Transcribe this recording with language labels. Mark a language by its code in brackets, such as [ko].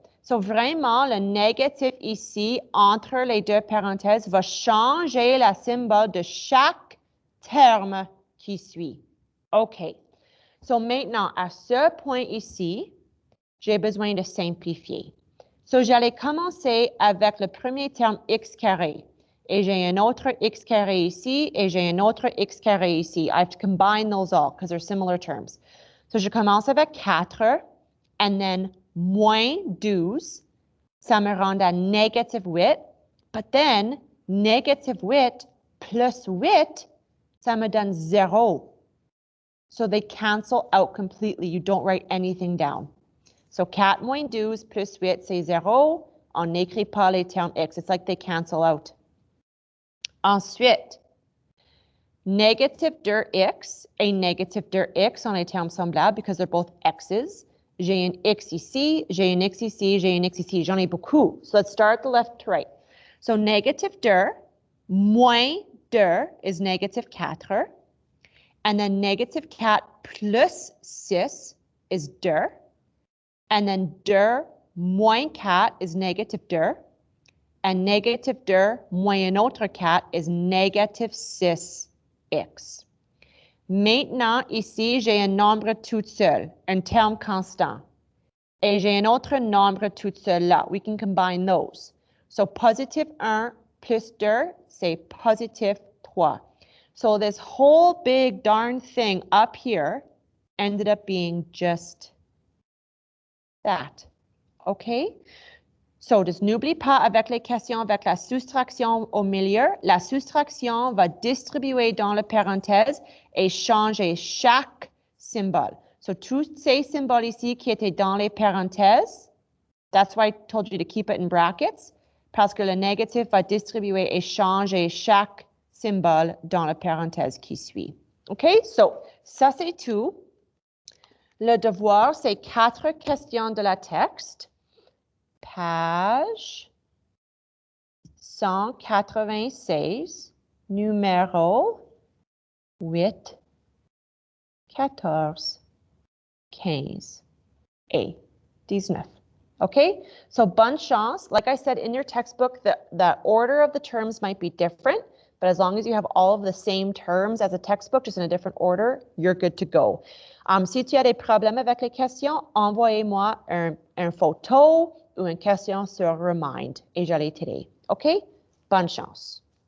[fr] So vraiment, le négatif ici, entre les deux parenthèses, va changer la symbole de chaque terme qui suit. OK. So maintenant, à ce point ici, j'ai besoin de simplifier. So j'allais commencer avec le premier terme x carré. Et j'ai un autre x carré ici, et j'ai un autre x carré ici. [en] I have to combine those all because they're similar terms. [fr] So je commence avec 4, and then moins 12, ça me rend à negative 8, but then negative 8 plus 8, ça me donne 0. [en] So they cancel out completely. You don't write anything down. [fr] So 4 moins 12 plus 8, c'est 0. On n'écrit pas les termes x. [en] It's like they cancel out. [fr] Ensuite, negative 2x et negative 2x ont les termes semblables [en] because they're both x's. [fr] J'ai un x ici, j'ai un x ici, j'ai un x ici. J'en ai beaucoup. [en] So let's start the left to right. So negative 2 moins 2 is negative 4. And then negative 4 plus 6 is 2. And then 2 moins 4 is negative 2. And negative 2 moins un autre 4 is negative 6x. [fr] Maintenant, ici, j'ai un nombre tout seul, un terme constant. Et j'ai un autre nombre tout seul là. [en] We can combine those. [fr] So positive 1 plus 2, c'est positive 3. [en] So this whole big darn thing up here ended up being just that. Okay? [fr] So, n'oublie pas avec les questions, avec la soustraction au milieu, la soustraction va distribuer dans la parenthèse et changer chaque symbole. So, tous ces symboles ici qui étaient dans les parenthèses, [en] that's why I told you to keep it in brackets, [fr] parce que le négatif va distribuer et changer chaque symbole dans la parenthèse qui suit. OK? So, ça c'est tout. Le devoir, c'est 4 questions de la texte. Page 196, numéro 8, 14, 15, et 19. Okay, so bonne chance. [en] Like I said, in your textbook, the order of the terms might be different, but as long as you have all of the same terms as a textbook, just in a different order, you're good to go. [fr] Si tu as des problèmes avec les questions, envoyez-moi un photo ou une question sur Remind et je les t'aider. OK? Bonne chance.